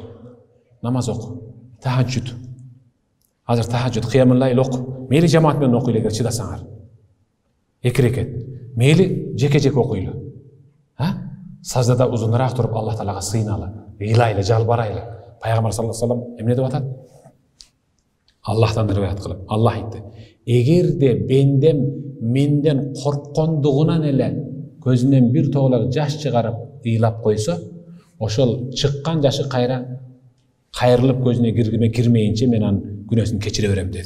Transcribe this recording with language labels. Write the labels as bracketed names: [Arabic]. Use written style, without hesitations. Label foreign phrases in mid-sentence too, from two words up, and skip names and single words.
[Kyrgyz] Намаз оку. Тахаджуд. Азыр тахаджуд, [Arabic] قيام الليل [Kyrgyz] оку. Мейли жамаат менен окуйлу эгер чыдасаңар. 2 рекет. Мейли жеке-жеке окуйлу. Саждада узунураак туруп Аллах Таалага сыйналы, ыйлайлы, жалбарайлы. Пайгамбар [Arabic] صلى الله عليه وسلم [Kyrgyz] эмне деп атат? Аллахтан риваят кылып, Аллах айтты: "Эгерде бендем менден корккондугунан эле көзүнөн бир тоголок жаш чыгарып ыйлап койсо, ошол чыккан жашы кайра кайрылып көзүнө кирмейинче мен анын күнөөсүн кечире берем" dedi.